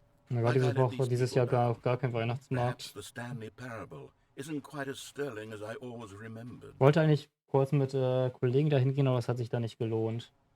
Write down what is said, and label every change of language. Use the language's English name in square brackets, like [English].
[German] Mir war diese Woche, dieses Jahr gar kein Weihnachtsmarkt. [English] Perhaps the Stanley Parable isn't quite as sterling as I always remembered. [German] Wollte eigentlich kurz mit Kollegen dahin gehen, aber es hat sich da nicht gelohnt.